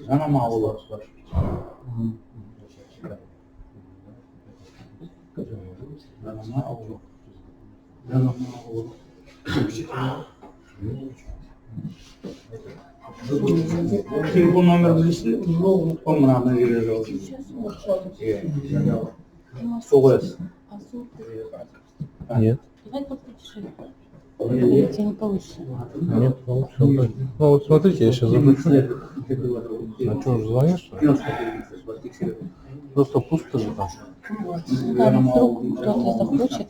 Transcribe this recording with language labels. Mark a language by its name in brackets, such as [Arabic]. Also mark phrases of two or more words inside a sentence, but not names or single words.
[Kazakh] Жанама ауылы бар. Жанама ауылы. Жанама ауылы. Телефон номер білесіз? Ол мына жерде жазылған. Соғыз. [Russian] Нет. Давай подпиши. Или тебе не получится? Нет, ну все. Ну вот смотрите, я сейчас запишу. А что, уже звонишь? Просто пусто же там. Да, вдруг кто-то захочет.